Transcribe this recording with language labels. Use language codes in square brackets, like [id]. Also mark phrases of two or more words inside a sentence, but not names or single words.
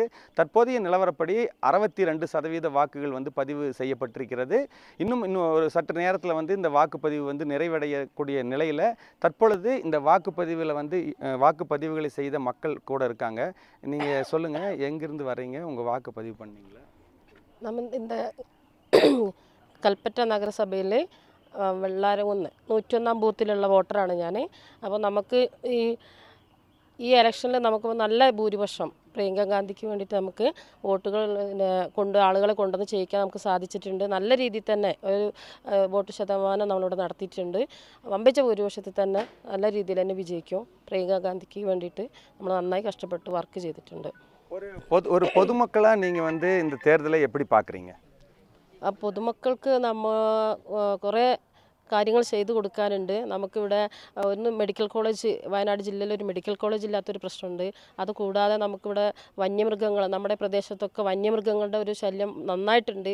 [ta] தற்போதைய நிலவரப்படி 62% வாக்குகள் பதிவு செய்யப்பட்டிருக்கிறது. இன்னும் ஒரு சற்று நேரத்தில் இந்த வாக்குப்பதிவு நிறைவடையக்கூடிய நிலையில் தற்பொழுது இந்த வாக்குப்பதிவில் வாக்குப்பதிவுகளை செய்த மக்கள் கூட இருக்காங்க. நீங்கள் சொல்லுங்கள், எங்கிருந்து வர்றீங்க, உங்கள் வாக்குப்பதிவு பண்ணீங்களா? [ml] നമ്മൾ இந்த കൽപ്പറ്റ നഗരസഭയിലെ വെള്ളാരംകുന്ന് 101 ബൂത്തിലുള്ള വോട്ടറാണ് ഞാൻ. അപ്പോൾ നമുക്ക് ഈ ഇലക്ഷനിൽ നമുക്ക് നല്ല ഭൂരിപക്ഷം പ്രിയങ്ക ഗാന്ധിക്ക് വേണ്ടിയിട്ട് നമുക്ക് വോട്ടുകൾ ആളുകളെ കൊണ്ടുവന്ന് ചെയ്യിക്കാൻ നമുക്ക് സാധിച്ചിട്ടുണ്ട്. നല്ല രീതിയിൽ തന്നെ ഒരു വോട്ട് ശതമാനം നമ്മളിവിടെ നടത്തിയിട്ടുണ്ട്. വമ്പിച്ച ഭൂരിപക്ഷത്തിൽ തന്നെ നല്ല രീതിയിൽ തന്നെ വിജയിക്കും. പ്രിയങ്ക ഗാന്ധിക്ക് വേണ്ടിയിട്ട് നമ്മൾ നന്നായി കഷ്ടപ്പെട്ട് വർക്ക് ചെയ്തിട്ടുണ്ട്. [ta] ஒரு பொதுமக்களா நீங்கள் இந்த தேர்தலை எப்படி பார்க்குறீங்க? [ml] പൊതുമക്കൾക്ക് നമ്മൾ കുറേ കാര്യങ്ങൾ ചെയ്തു കൊടുക്കാനുണ്ട്. നമുക്കിവിടെ ഒന്ന് [en] medical college, [ml] വയനാട് ജില്ലയിൽ ഒരു [en] medical college [ml] ഇല്ലാത്തൊരു പ്രശ്നമുണ്ട്. അതുകൂടാതെ നമുക്കിവിടെ വന്യമൃഗങ്ങൾ, നമ്മുടെ പ്രദേശത്തൊക്കെ വന്യമൃഗങ്ങളുടെ ഒരു ശല്യം നന്നായിട്ടുണ്ട്.